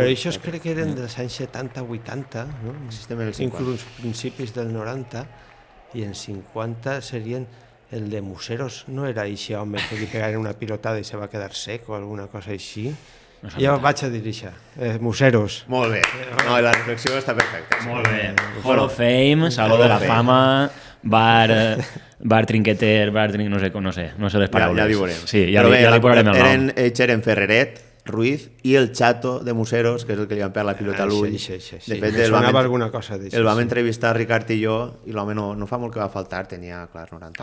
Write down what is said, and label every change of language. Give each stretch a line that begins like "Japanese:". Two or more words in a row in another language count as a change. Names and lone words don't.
Catalan: Però això crec que eren dels anys 70-80, no? Inclús principis del 90, i en 50 serien el de Museros. No era aquest home que li pegaren una pilotada i se va quedar sec o alguna cosa així? Jo vaig a dir això. Museros. Molt bé. No, la reflexió està perfecta. Sí. Molt bé.
English: Hall of Fame,
Catalan: Saló de la Fama, bar trinqueter, no sé les paraules. Ja ho veurem. Sí, ja li posarem el nom. Ells eren Ferreret, Ruiz i el Chato de Museros, que és el que li van pegar la pilota a l'ull. Sí. De fet, sonava alguna cosa d'això. El vam entrevistar Ricard i jo, i l'home no fa molt que va faltar, tenia, clar, 90.